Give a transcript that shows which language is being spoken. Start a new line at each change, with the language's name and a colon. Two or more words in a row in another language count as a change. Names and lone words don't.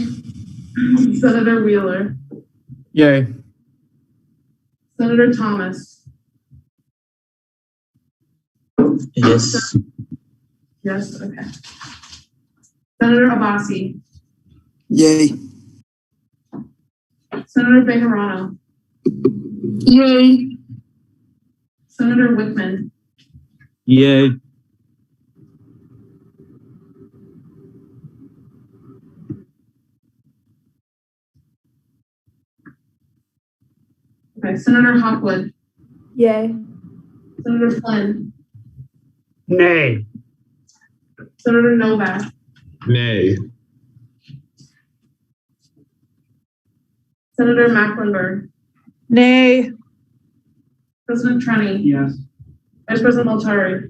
English: Senator Wheeler. Yay. Senator Thomas. Yes. Yes, okay. Senator Abbasi. Yay. Senator Bejarano. Yay. Senator Wickman. Yay. Okay, Senator Hopwood. Yay. Senator Flynn. Nay. Senator Novak. Nay. Senator Mecklenburg. Nay. President Trenny. Yes. Vice President Multari.